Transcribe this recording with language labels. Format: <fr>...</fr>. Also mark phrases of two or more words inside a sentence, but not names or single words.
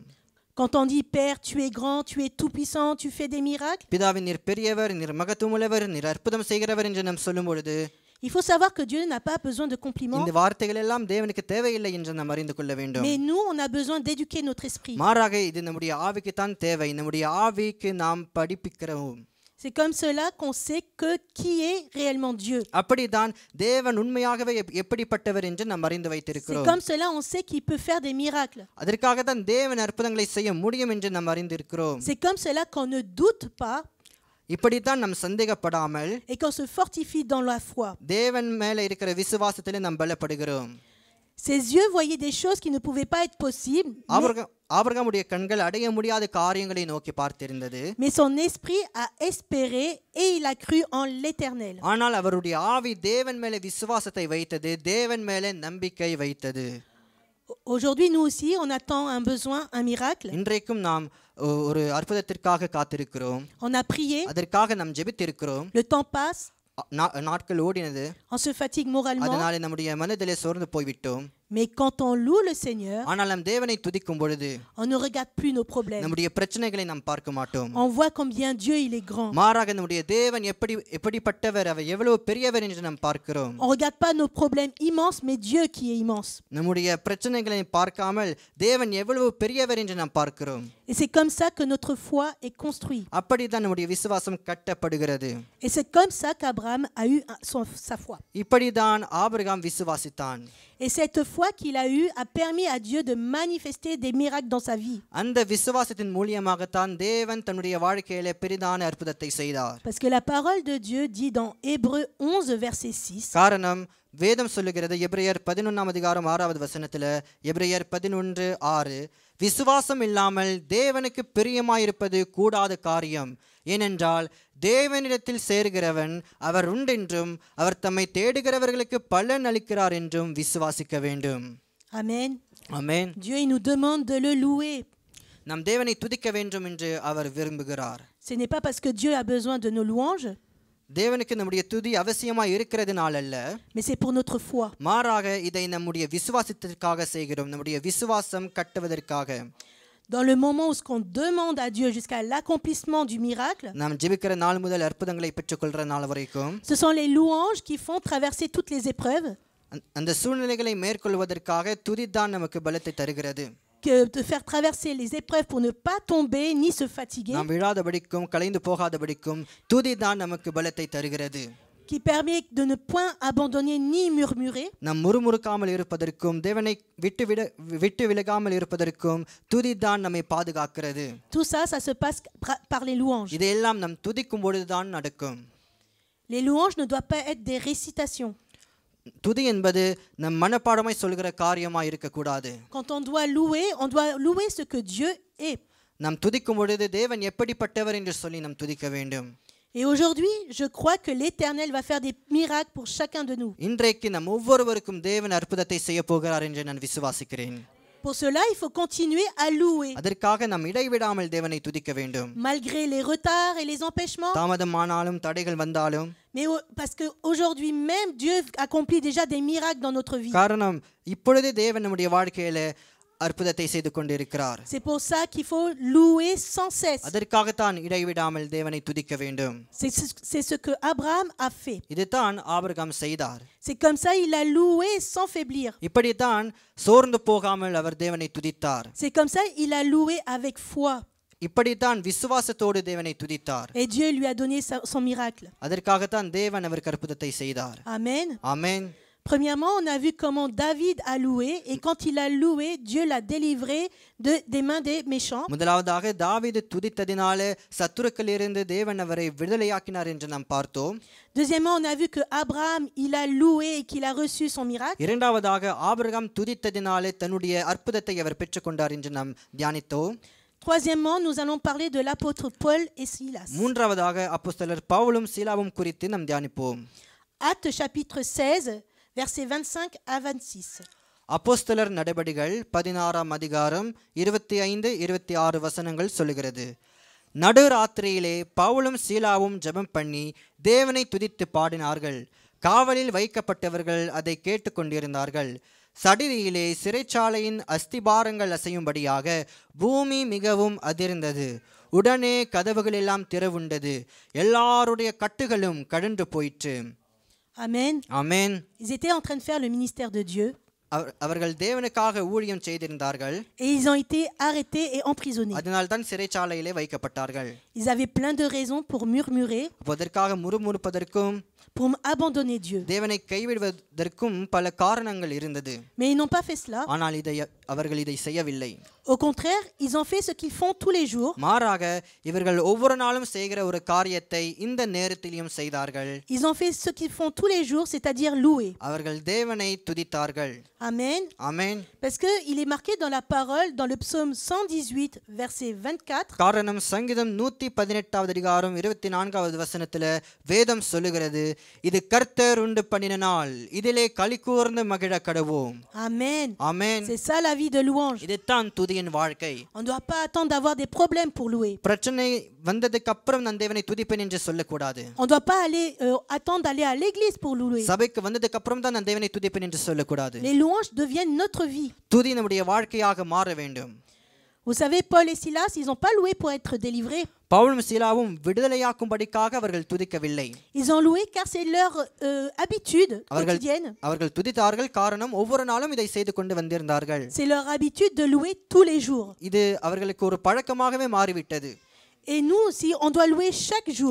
<fr>Quand on dit Père, tu es grand, tu es tout puissant, tu fais des miracles.</fr> <ta>பிதாவே நீர் பெரியவர், நீர் மகத்துவமுள்ளவர், நீர் அற்புதம் செய்கிறவர் என்று நாம் சொல்லும் பொழுது</ta> <fr>il faut savoir que Dieu n'a pas besoin de compliments.</fr> <ta>இந்த வார்த்தைகள் எல்லாம் தேவனுக்கு தேவையில்லை என்று நாம் அறிந்து கொள்ள வேண்டும்.</ta> <fr>Mais nous, on a besoin d'éduquer notre esprit.</fr> <ta>மாறாக இது நம்முடைய ஆவிக்கு தான் தேவை. நம்முடைய ஆவிக்கு நாம் படிப்பிக்கிறோம்.</ta> <fr>C'est comme cela qu'on sait que qui est réellement Dieu.</fr> <ta>அப்படிதான் தேவன் உண்மையாகவே எப்படிப்பட்டவர் என்று நாம் அறிந்து வைத்திருக்கிறோம்.</ta> <fr>C'est comme cela on sait qu'il peut faire des miracles.</fr> <ta>அதற்காக தான் தேவன் அற்புதங்களை செய்ய முடியும் என்று நாம் அறிந்திருக்கிறோம்.</ta> <fr>C'est comme cela qu'on ne doute pas.</fr> <ta>இப்படித்தான் நாம் சந்தேகப்படாமல்</ta> <fr>et qu'on se fortifie dans la foi.</fr> <ta>தேவன் மேலே இருக்கிற விசுவாசத்திலே நாம் பலப்படுகிறோம்.</ta> <fr>Ses yeux voyaient des choses qui ne pouvaient pas être possibles.</fr> <ta>ஆபிரகாமுடைய கண்கள் அடைய முடியாத காரியங்களை நோக்கி பார்த்திருந்தது.</ta> <fr>Mais son esprit a espéré et il a cru en l'Éternel.</fr> <ta>ஆனால் அவருடைய ஆவி தேவன் மேலே விசுவாசத்தை வைத்தது, தேவன் மேலே நம்பிக்கை வைத்தது.</ta> <fr>Aujourd'hui nous aussi on attend un besoin, un miracle.</fr> <ta>இன்றைக்கும் நாம் ஒரு அற்புதத்திற்காக காத்திருக்கிறோம்.</ta> <fr>On a prié.</fr> <ta>அதற்காக நாம் ஜெபித்திருக்கிறோம்.</ta> <fr>Le temps passe.</fr> <ta>நாட்கள் ஓடினது.</ta> <fr>On se fatigue moralement.</fr> <ta>அதனால நம்முடைய மனதிலே சோர்ந்து போய்விட்டோம்.</ta> <fr>Mais quand on loue le Seigneur,</fr> <ta>ஆனால் நாம் தேவனை துதிக்கும் பொழுது</ta> <fr>on ne regarde plus nos problèmes.</fr> <ta>நம்முடைய பிரச்சனைகளை நாம் பார்க்க மாட்டோம்.</ta> <fr>On voit combien Dieu il est grand.</fr> <ta>மாறாக நம்முடைய தேவன் எப்படிப்பட்டவர், அவர் எவ்வளவு பெரியவர் என்று நாம் பார்க்கிறோம்.</ta> <fr>On regarde pas nos problèmes immenses, mais Dieu qui est immense.</fr> <ta>நம்முடைய பிரச்சனைகளை பார்க்காமல் தேவன் எவ்வளவு பெரியவர் என்று நாம் பார்க்கிறோம்.</ta> <fr>Et c'est comme ça que notre foi est construite.</fr> <ta>அப்படிதான் நம்முடைய விசுவாசம் கட்டப்படுகிறது.</ta> <fr>Et c'est comme ça qu'Abraham a eu sa foi.</fr> <ta>இப்படிதான் ஆபிரகாம் விசுவாசித்தான்.</ta> <fr>Et cette foi qu'il a eue a permis à Dieu de manifester des miracles dans sa vie.</fr> <ta>அந்த விசுவாசத்தின் மூலமாகத்தான் தேவன் தன்னுடைய வாழ்க்கையிலே பெரிதான அற்புதத்தை செய்தார்.</ta> <fr>Parce que la parole de Dieu dit dans Hébreux 11 verset 6.</fr> <ta>காரணம் வேதம் சொல்லுகிறது எபிரேயர் 11ஆம் அதிகாரம் 6வது வசனத்தில், எபிரேயர் 11:6, விசுவாசம் இல்லாமல் தேவனுக்கு பிரியமாயிருப்பது கூடாத காரியம். ஏனென்றால் தேவனிடத்தில் சேர்கிறவன் அவர் உண்டென்றும் அவர் தம்மை தேடுகிறவர்களுக்கு பலன் அளிக்கிறார் என்றும் விசுவாசிக்க வேண்டும்.</ta> <fr>Amen.</fr> <ta>ஆமென்.</ta> <fr>Dieu il nous demande de le louer.</fr> <ta>நம் தேவனை துதிக்க வேண்டும் என்று அவர் விரும்புகிறார்.</ta> <fr>Ce n'est pas parce que Dieu a besoin de nos louanges,</fr> <ta>தேவனுக்கு நம்முடைய துதி அவசியமாய் இருக்கிறதுனால அல்ல,</ta> <fr>mais c'est pour notre foi.</fr> <ta>மாறாக இதை நம்முடைய விசுவாசத்திற்காக செய்கிறோம், நம்முடைய விசுவாசம் கட்டுவதற்காக.</ta> <fr>Dans le moment où ce qu'on demande à Dieu jusqu'à l'accomplissement du miracle,</fr> <ta>நாம் ஜெபிக்கிற நாள் முதல் அற்புதங்களை பெற்றுக்கொள்கிற நாள் வரைக்கும்</ta> <fr>ce sont les louanges qui font traverser toutes les épreuves,</fr> <ta>அந்த சூழ்நிலைகளை மேற்கொள்வதற்காக துதிதான் நமக்கு பலத்தை தருகிறது.</ta> <fr>que de faire traverser les épreuves pour ne pas tomber ni se fatiguer,</fr> <ta>நாம் விழாதபடிக்கும் கலைந்து போகாதபடிக்கும் துதிதான் நமக்கு பலத்தை தருகிறது.</ta> <fr>qui permet de ne point abandonner ni murmurer.</fr> <ta>நாம் முறுமுறுக்காமல் இருப்பதற்கும் தேவனை விட்டு விலகாமல் இருப்பதற்கும் துதிதான் நம்மை பாதுகாக்கிறது.</ta> <fr>Tout ça, ça se passe par les louanges.</fr> <ta>இதையெல்லாம் நாம் துதிக்கும் பொழுதுதான் நடக்கும்.</ta> <fr>Les louanges ne doivent pas être des récitations.</fr> <ta>துதி என்பது நம் மனப்பாடமாய் சொல்கிற காரியமாய் இருக்கக்கூடாது.</ta> <fr>Quand on doit louer ce que Dieu est.</fr> <ta>நாம் துதிக்கும் பொழுது தேவன் எப்படிப்பட்டவர் என்று சொல்லி நாம் துதிக்க வேண்டும்.</ta> <fr>Et aujourd'hui, je crois que l'Éternel va faire des miracles pour chacun de nous.</fr> <ta>இன்றைக்கு நம் ஒவ்வொருவருக்கும் தேவன் அற்புதத்தை செய்ய போகிறார் என்று நான் விசுவாசிக்கிறேன்.</ta> <fr>Pour cela, il faut continuer à louer.</fr> <ta>அதற்காக நாம் இடைவிடாமல் தேவனை துதிக்க வேண்டும்.</ta> <fr>Malgré les retards et les empêchements.</fr> <ta>தாமதமானாலும் தடைகள் வந்தாலும்.</ta> <fr>Mais parce que aujourd'hui même Dieu accomplit déjà des miracles dans notre vie.</fr> <ta>காரணம் இப்பொழுதே தேவன் நம்முடைய வாழ்க்கையில அற்புதத்தை செய்து கொண்டிருக்கிறார்.</ta> <fr>C'est pour ça qu'il faut louer sans cesse.</fr> <ta>அதற்காகத்தான் இடைவிடாமல் தேவனை துதிக்க வேண்டும்.</ta> <fr>C'est ce que Abraham a fait.</fr> <ta>இதுதான் ஆபிரகாம் செய்தார்.</ta> <fr>C'est comme ça il a loué sans faiblir.</fr> <ta>இப்படித்தான் சோர்ந்து போகாமல் அவர் தேவனை துதித்தார்.</ta> <fr>C'est comme ça il a loué avec foi.</fr> <ta>இப்படித்தான் விசுவாசத்தோடு தேவனை துதித்தார்.</ta> <fr>Et Dieu lui a donné son miracle.</fr> <ta>அதற்காகத்தான் தேவன் அவருக்கு அற்புதத்தை செய்தார்.</ta> <fr>Amen.</fr> <ta>ஆமென்.</ta> <fr>Premièrement, on a vu comment David a loué et quand il a loué, Dieu l'a délivré des mains des méchants.</fr> <ta>முதலாவதாக தாவீது துதித்ததினாலே சத்துருக்களிலிருந்து தேவன் அவரை விடுதலையாக்கினார் என்று நாம் பார்த்தோம்.</ta> <fr>Deuxièmement, on a vu que Abraham, il a loué et qu'il a reçu son miracle.</fr> <ta>இரண்டாவதாக ஆபிரகாம் துதித்ததினாலே தன்னுடைய அற்புதத்தை அவர் பெற்றுக்கொண்டார் என்று நாம் தியானித்தோம்.</ta> <fr>Troisièmement, nous allons parler de l'apôtre Paul et Silas.</fr> <ta>மூன்றாவதாக அப்போஸ்தலர் பவுலும் சீலாவும் குறித்து நாம் தியானிப்போம்.</ta> <fr>Actes chapitre 16 versets 25 à 26.</fr> <ta>அப்போஸ்தலர் நடபடிகள் 16ஆம் அதிகாரம் 25-26 வசனங்கள் சொல்லுகிறது. நடுராத்திரியிலே பவுலும் சீலாவும் ஜெபம் பண்ணி தேவனை துதித்து பாடினார்கள். காவலில் வைக்கப்பட்டவர்கள் அதை கேட்டுக்கொண்டிருந்தார்கள். சடிதியிலே சிறைச்சாலையின் அஸ்திபாரங்கள் அசையும்படியாக பூமி மிகவும் அதிர்ந்தது. உடனே கதவுகள் எல்லாம் திறவுண்டது. எல்லாருடைய கட்டுகளும் கழன்று போயிற்று.</ta> <fr>Amen.</fr> <ta>ஆமென்.</ta> <fr>Ils étaient en train de faire le ministère de Dieu.</fr> <ta>அவர்கள் தேவனுக்காக ஊழியம் செய்திருந்தார்கள்.</ta> <fr>Et ils ont été arrêtés et emprisonnés.</fr> <ta>அதனால் தான் சிறைச்சாலையிலே வைக்கப்பட்டார்கள்.</ta> <fr>Ils avaient plein de raisons pour murmurer,</fr> <ta>அதற்காக முறுமுறுப்பதற்கும்</ta> <fr>pour abandonner Dieu.</fr> <ta>தேவனை கைவிடுவதற்கும் பல காரணங்கள் இருந்தது.</ta> <fr>Mais ils n'ont pas fait cela.</fr> <ta>ஆனால் அவர்கள் இதை செய்யவில்லை.</ta> <fr>Au contraire, ils ont fait ce qu'ils font tous les jours.</fr> <ta>மாறாக இவர்கள் ஒவ்வொரு நாளும் செய்கிற ஒரு காரியத்தை இந்த நேரத்திலும் செய்தார்கள்.</ta> <fr>Ils ont fait ce qu'ils font tous les jours, c'est-à-dire louer.</fr> <ta>அவர்கள் தேவனை துதித்தார்கள்.</ta> <fr>Amen.</fr> <ta>ஆமென்.</ta> <fr>Parce que il est marqué dans la parole, dans le psaume 118, verset 24.</fr> <ta>காரணம் சங்கீதம் 118வது அதிகாரம் 24வது வசனத்துல வேதம் சொல்லுகிறது, இது கர்த்தர் உண்டு பண்ணின நாள், இதிலே களிகூர்ந்து மகிழ கடவோம்.</ta> <fr>Amen.</fr> <ta>ஆமென்.</ta> <fr>C'est ça la vie de louange.</fr> <ta>இதுதான் துதியின் வாழ்க்கை.</ta> <fr>On ne doit pas attendre d'avoir des problèmes pour louer.</fr> <ta>பிரச்சனை வந்ததுக்கு அப்புறம் நான் தேவனை துதிப்பேன் என்று சொல்லக்கூடாது.</ta> <fr>On ne doit pas attendre d'aller à l'église pour louer.</fr> <ta>சபைக்கு வந்ததுக்கு அப்புறம் தான் நான் தேவனை துதிப்பேன் என்று சொல்லக்கூடாது.</ta> <fr>Les louanges deviennent notre vie.</fr> <ta>துதி நம்முடைய வாழ்க்கையாக மாற வேண்டும்.</ta> <fr>Vous savez, Paul et Silas, ils n'ont pas loué pour être délivrés.</fr> <ta>பவுலும் சீலாவும் விடுதலையாக்கும்படிக்காக அவர்கள் துதிக்கவில்லை.</ta> <fr>Ils ont loué car c'est leur habitude quotidienne.</fr> <ta>அவர்கள் துதித்தார்கள், காரணம் ஒவ்வொரு நாளும் இதை செய்து கொண்டு வந்திருந்தார்கள்.</ta> <fr>C'est leur habitude de louer tous les jours.</fr> <ta>இது அவர்களுக்கு ஒரு பழக்கமாகவே மாறிவிட்டது.</ta> <fr>Et nous aussi, on doit louer chaque jour.</fr>